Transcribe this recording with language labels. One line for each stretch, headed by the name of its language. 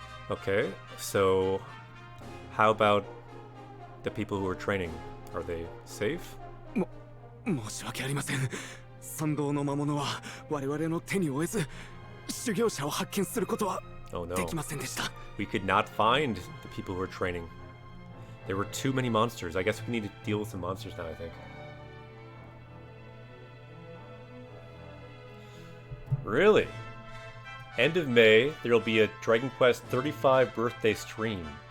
English: Okay, so how about the people who are training? Are they safe?
Japanese: 申し訳ありません。参道の魔物は我々の手に負えず、修行者を発見することは
English: Oh no.
Japanese: できませんでした。
English: We could not find the people who are training. There were too many monsters. I guess we need to deal with some monsters now, I think. Really? End of May, there will be a Dragon Quest 35 birthday stream.